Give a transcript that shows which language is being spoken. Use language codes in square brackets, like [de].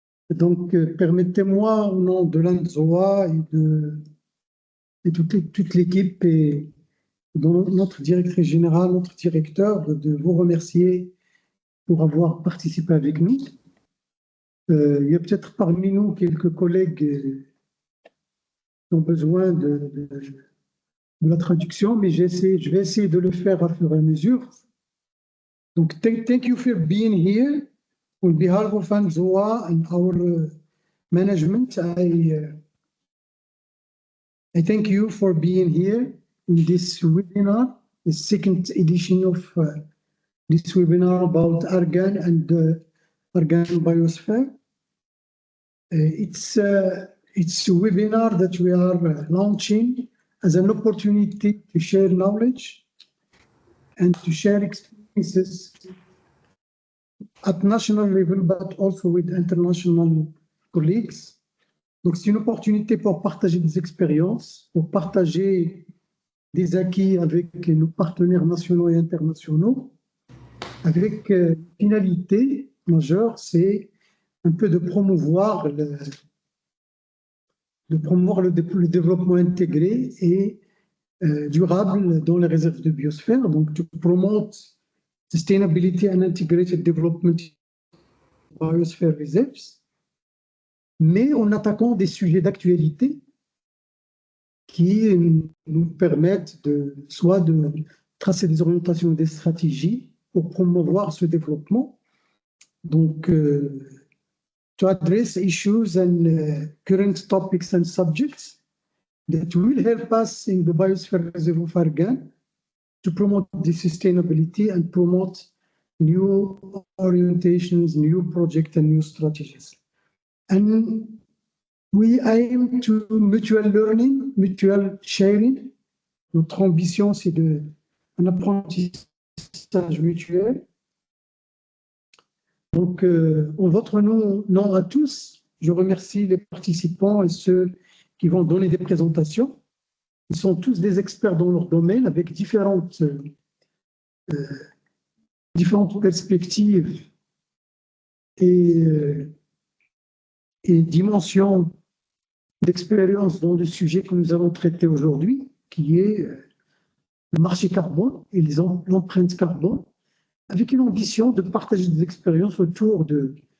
[fr] Donc, permettez-moi, au nom de l'ANZOA et toute l'équipe et de notre directrice générale, notre directeur, de vous remercier pour avoir participé avec nous. Il y a peut-être parmi nous quelques collègues qui ont besoin de la traduction, mais je vais essayer de le faire à fur et à mesure. [en] Donc, thank you for being here. On behalf of ANZOA and our management, I thank you for being here in this webinar, the second edition of this webinar about Argane and Argane biosphere. It's a webinar that we are launching as an opportunity to share knowledge and to share experiences at national level, but also with international colleagues. [fr] Donc, c'est une opportunité pour partager des expériences, pour partager des acquis avec nos partenaires nationaux et internationaux, avec une finalité majeure, c'est un peu de promouvoir le développement intégré et durable dans les réserves de biosphère, donc to promote sustainability and integrated development biosphere reserves, mais en attaquant des sujets d'actualité qui nous permettent soit de tracer des orientations, des stratégies pour promouvoir ce développement. [en] Donc, to address issues and current topics and subjects that will help us in the biosphere reserve of Argane to promote the sustainability and promote new orientations, new projects, and new strategies. And we aim to mutual learning, mutual sharing. [fr] Notre ambition, c'est un apprentissage mutuel. Donc, en votre nom à tous, je remercie les participants et ceux qui vont donner des présentations. Ils sont tous des experts dans leur domaine avec différentes perspectives et dimensions d'expérience dans le sujet que nous allons traiter aujourd'hui, qui est le marché carbone et l'empreinte carbone, avec une ambition de partager des expériences autour de...